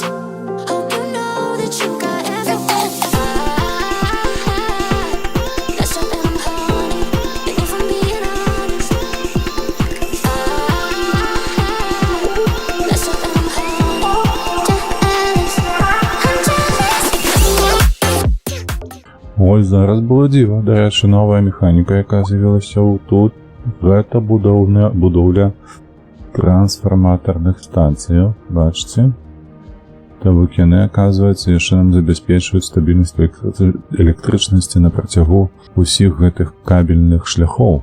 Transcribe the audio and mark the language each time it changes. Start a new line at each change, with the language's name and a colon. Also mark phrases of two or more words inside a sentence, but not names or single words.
English: Hope you know that you got everything. I messed up and I'm haunted. And if I'm being honest, messed up and I'm haunted.
Belarusian: Ось зараз было дзіва. Дарэчы, новая механіка, якая з'явілася тут. Гэта будоўля трансфарматарных станцыяў. Бачыце? То бок яны, аказваецца, яшчэ нам забяспечваюць стабільнасць электрычнасці на працягу усіх гэтых кабельных шляхоў.